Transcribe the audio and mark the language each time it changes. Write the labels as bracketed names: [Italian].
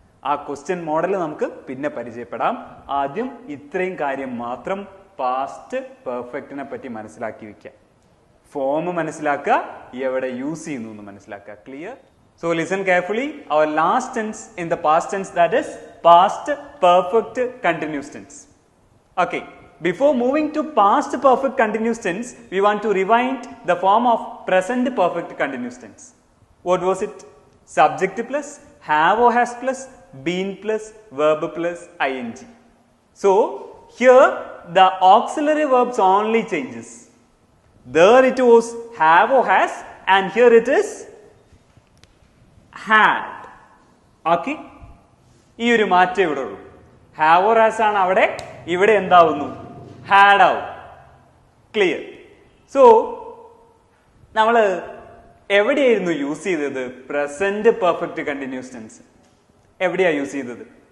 [Malayalam] ആ question model നമുക്ക് പിന്നെ പരിചയപ്പെടാം. ആദ്യം ഇത്രയും കാര്യം മാത്രം പാസ്റ്റ് പെർഫെക്റ്റിനെ പറ്റി മനസ്സിലാക്കി വെക്കുക. ഫോം മനസ്സിലാക്കുക, എവിടെ യൂസ് ചെയ്യുന്നു എന്ന് മനസ്സിലാക്കുക. Clear? [English] So listen carefully. Our last tense in the past tense, that is past perfect continuous tense. Okay, before moving to past perfect continuous tense, we want to rewind the form of present perfect continuous tense. What was it? Subject plus, have or has plus, been plus, verb plus, ing. So, here the auxiliary verbs only changes. There it was have or has, and here it is had. [Malayalam] Okay? ഈ ഒരു മാറ്റം ഇവിടെ ഉള്ളൂ. Have or has ആണ് അവിടെ, ഇവിടെ എന്താവുന്നു? Had ആവും. Clear? So നമ്മൾ എവിടെയായിരുന്നു യൂസ് ചെയ്തത് പ്രസന്റ് പെർഫെക്റ്റ് കണ്ടിന്യൂസ് ടെൻസ്? എവിടെയാ യൂസ് ചെയ്തത്?